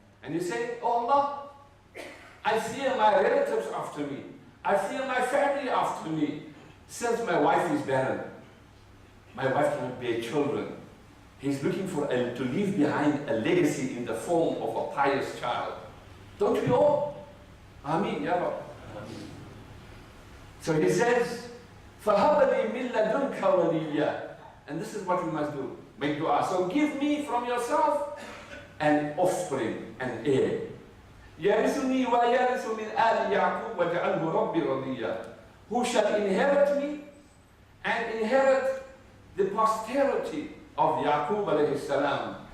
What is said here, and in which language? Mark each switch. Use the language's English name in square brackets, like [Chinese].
[English] And you say, oh Allah, I fear my relatives after me. I fear my family after me. Since my wife is barren, my wife cannot bear children. He's looking for to leave behind a legacy in the form of a pious child. Don't we all? Ameen, Ya Rabbi. So he says, [Arabic] فَهَبَ لِي مِنْ لَدُنْكَ وَلِيًّا. [English] And this is what we must do. Make dua. So give me from yourself an offspring, an heir. [Arabic] يَرِثُنِي وَيَرِثُ مِنْ آلِ يَعْقُوبَ وَجَعَلْهُ رَبِّ رَضِيًّا. [English] Who shall inherit me and inherit the posterity of Yaqub alayhi salam.